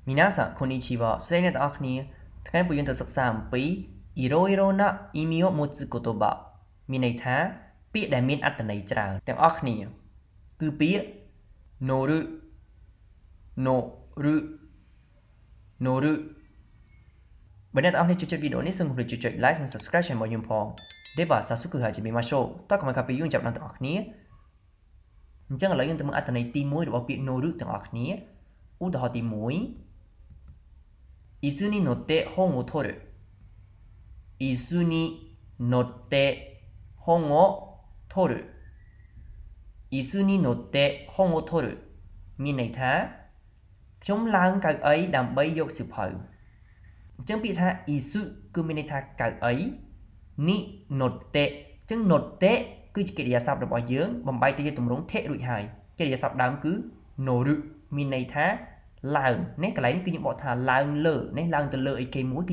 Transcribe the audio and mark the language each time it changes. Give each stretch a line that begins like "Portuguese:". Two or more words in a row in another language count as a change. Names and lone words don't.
Japanese: 皆さんこんにちは。それでは
Khmer: ថ្ងៃថ្ងៃនេះយើងទៅសិក្សាអំពី
Japanese: いろいろな意味を持つ言葉
Khmer: មានន័យថាពាក្យដែលមានអត្ថន័យច្រើនទាំងអស់គ្នាគឺពាក្យ
Japanese: 乗る乗る乗る
Khmer: បើអ្នកទាំងអស់គ្នាចូលចិត្តវីដេអូនេះសូមកុំភ្លេចចុច like និង subscribe
Vietnamese: cho mọi người
Khmer: ផងទេបាទសាសុគឺហើយជំរាបមកតើកុំឲ្យកាពី យើងចាប់ដល់ទាំងអស់គ្នាអញ្ចឹងឥឡូវយើងទៅមើលអត្ថន័យទី1របស់ពាក្យ乗るទាំងអស់គ្នាឧទាហរណ៍ទី1
Japanese: 椅子に乗って本を取る椅子に乗って本を取る
Khmer: 椅子に乗って本を取るមាន ន័យថាខ្ញុំឡើងកៅអីដើម្បីយកសៀវភៅអញ្ចឹងពាក្យថាអ៊ីស៊ូគឺមានន័យថាកៅអី
Japanese: に乗って
Khmer: អញ្ចឹងណូតេគឺជាកិរិយាសព្ទរបស់យើងបំបែកទៅជាទ ម្រង់ថេរួចហើយកិរិយាសព្ទដើមគឺណូរុមានន័យថាឡើងនេះកន្លែងនេះគឺយើងបកថាឡើងលើនេះឡើងទៅលើអីគេមួយគឺ